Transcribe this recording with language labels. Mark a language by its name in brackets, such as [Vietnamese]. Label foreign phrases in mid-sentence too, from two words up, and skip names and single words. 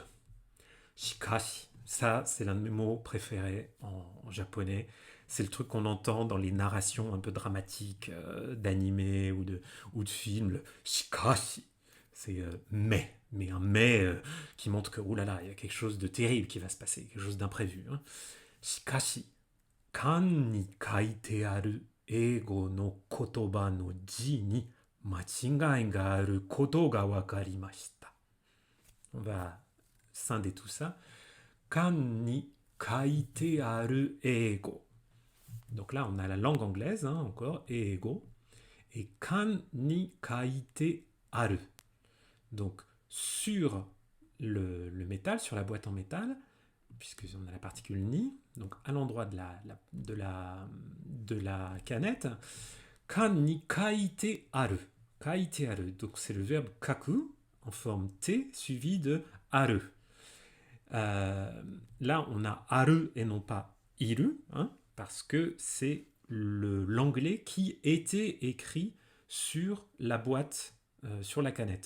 [French] Shikashi, ça c'est l'un de mes mots préférés en japonais. C'est le truc qu'on entend dans les narrations un peu dramatiques d'animés ou de films. Le shikashi, c'est mais un mais qui montre que oulala, il y a quelque chose de terrible qui va se passer, quelque chose d'imprévu. Hein. [Japanese] しかし、缶に書いてある英語の言葉の字に間違いがあることがわかりました. [French] On va scinder tout ça. [Japanese] 缶に書いてある英語. [French] Donc là, on a la langue anglaise, hein, encore, eigo. [Japanese] Et 缶に書いてある. [French] Donc, sur le métal, sur la boîte en métal, puisqu'on a la particule ni, donc à l'endroit de la canette, [Japanese] 缶に書いてある. 書いてある. [French] Donc c'est le verbe kaku en forme T suivi de aru. Là, on a aru et non pas iru, hein, parce que c'est l'anglais qui était écrit sur la boîte, sur la canette.